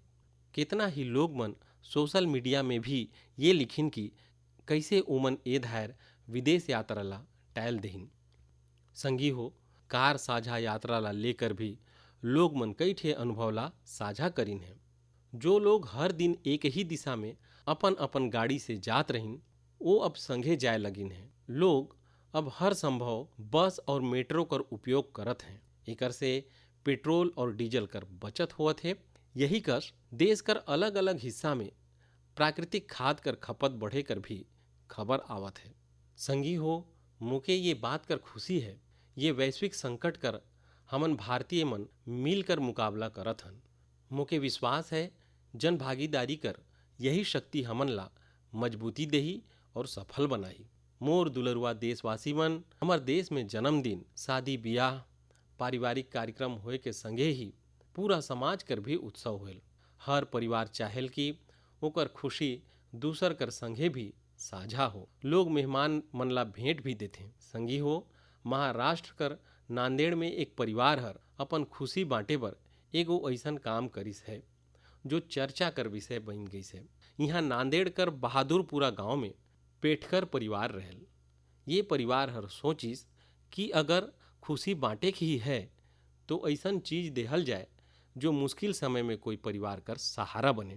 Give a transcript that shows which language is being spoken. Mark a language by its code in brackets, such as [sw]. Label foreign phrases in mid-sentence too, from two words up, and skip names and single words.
[sgj] कितना ही लोग मन सोशल मीडिया में भी ये लिखिन कि कैसे ओमन ए धायर विदेश यात्रा ला टाल देहिन। संगी हो, कार साझा यात्रा ला लेकर भी लोग मन कई ठे अनुभव ला साझा करिन है। जो लोग हर दिन एक ही दिशा में अपन अपन गाड़ी से जात रहिन वो अब संगे जाए लगिन है। लोग अब हर संभव बस और मेट्रो कर उपयोग करत हैं। एकर से पेट्रोल और डीजल कर बचत होत है। यही कस देश कर अलग अलग हिस्सा में प्राकृतिक खाद कर खपत बढ़े कर भी खबर आवत है। संगी हो, मुके ये बात कर खुशी है ये वैश्विक संकट कर हमन भारतीय मन मिलकर मुकाबला करत हन। मुके विश्वास है जन भागीदारी कर यही शक्ति हमन ला मजबूती देही और सफल बनाई। मोर दुलरुआ देशवासी मन, हमर देश में जन्मदिन, शादी ब्याह, पारिवारिक कार्यक्रम होए के संगे ही पूरा समाज कर भी उत्सव होल। हर परिवार चाहेल कि ओकर खुशी दूसर कर संगे भी साझा हो। लोग मेहमान मन ला भेंट भी देथे। संगी हो, महाराष्ट्र कर नांदेड़ में एक परिवार हर अपन खुशी बांटे बर एगो ऐसन काम करिस है जो चर्चा कर विषय बन गई है। यहाँ नांदेड़ कर बहादुरपुरा गांव में पेटकर परिवार रहल। ये परिवार हर सोचिस कि अगर खुशी बांटे की ही है तो ऐसन चीज देहल जाए जो मुश्किल समय में कोई परिवार कर सहारा बने।